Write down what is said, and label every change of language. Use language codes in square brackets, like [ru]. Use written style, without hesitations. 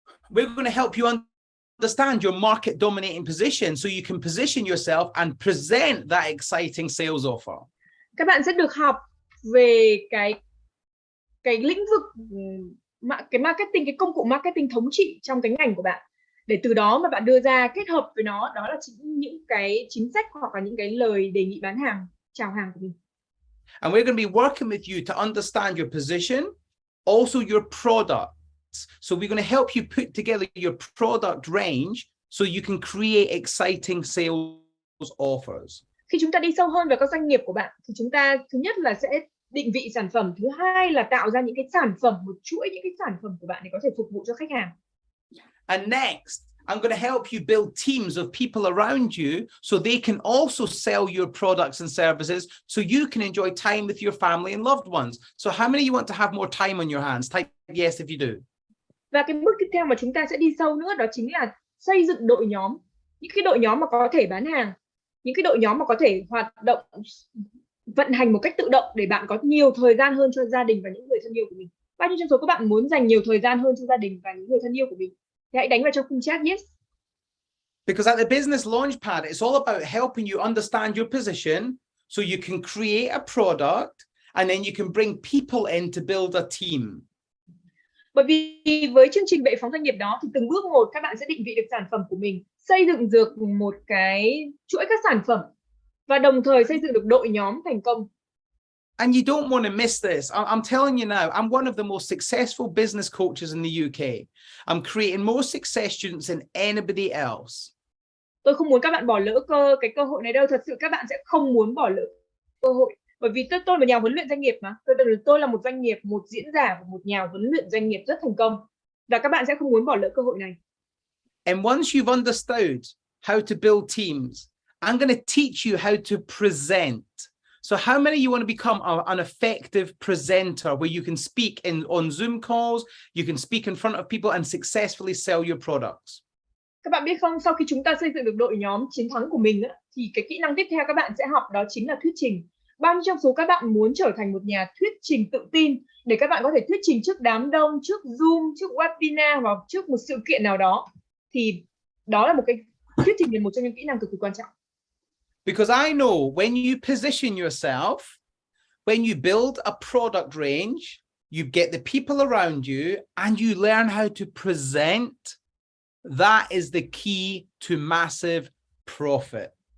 [en] We're going to help you understand your market dominating position so you can position yourself and present that exciting sales offer. [vi] Các bạn sẽ được học về cái lĩnh vực cái marketing, cái công cụ marketing thống trị trong cái ngành của bạn, để từ đó mà bạn đưa ra kết hợp với nó, đó là những cái chính sách hoặc là những cái lời đề nghị bán hàng, chào hàng của mình. [en] And we're going to be working with you to understand your position, also your products. So we're going to help you put together your product range so you can create exciting sales offers. [vi] Khi chúng ta đi sâu hơn vào các doanh nghiệp của bạn thì chúng ta thứ nhất là sẽ định vị sản phẩm, thứ hai là tạo ra những cái sản phẩm, một chuỗi những cái sản phẩm của bạn để có thể phục vụ cho khách hàng. [en] And next, I'm going to help you build teams of people around you so they can also sell your products and services so you can enjoy time with your family and loved ones. So how many of you want to have more time on your hands? Type yes if you do. [vi] Và cái bước tiếp theo mà chúng ta sẽ đi sâu nữa đó chính là xây dựng đội nhóm. Những cái đội nhóm mà có thể bán hàng, những cái đội nhóm mà có thể hoạt động, vận hành một cách tự động để bạn có nhiều thời gian hơn cho gia đình và những người thân yêu của mình. Bao nhiêu trong số các bạn muốn dành nhiều thời gian hơn cho gia đình và những người thân yêu của mình? Thì hãy đánh vào trong khung chat yes. [en] Because at the Business Launchpad, it's all about helping you understand your position so you can create a product and then you can bring people in to build a team. [vi] Bởi vì với chương trình bệ phóng doanh nghiệp đó thì từng bước một các bạn sẽ định vị được sản phẩm của mình, xây dựng được một cái chuỗi các sản phẩm và đồng thời xây dựng được đội nhóm thành công. [en] And you don't want to miss this. I'm telling you now, I'm one of the most successful business coaches in the UK. I'm creating more success students than anybody else. [vi] Tôi không muốn các bạn bỏ lỡ cái cơ hội này đâu. Thật sự các bạn sẽ không muốn bỏ lỡ cơ hội. Bởi vì tôi là nhà huấn luyện doanh nghiệp mà. Tôi là một doanh nghiệp, một diễn giả và một nhà huấn luyện doanh nghiệp rất thành công. Và các bạn sẽ không muốn bỏ lỡ cơ hội này. [en] And once you've understood how to build teams, I'm going to teach you how to present. So how many of you want to become an effective presenter where you can speak on Zoom calls, you can speak in front of people and successfully sell your products? [vi] Các bạn biết không, sau khi chúng ta xây dựng được đội nhóm chiến thắng của mình thì cái kỹ năng tiếp theo các bạn sẽ học đó chính là thuyết trình. Bao nhiêu trong số các bạn muốn trở thành một nhà thuyết trình tự tin để các bạn có thể thuyết trình trước đám đông, trước Zoom, trước webinar hoặc trước một sự kiện nào đó? Thì đó là một cái thuyết trình là một trong những kỹ năng cực kỳ quan trọng. [en] Because I know when you position yourself, when you build a product range, you get the people around you and you learn how to present, that is the key to massive profit.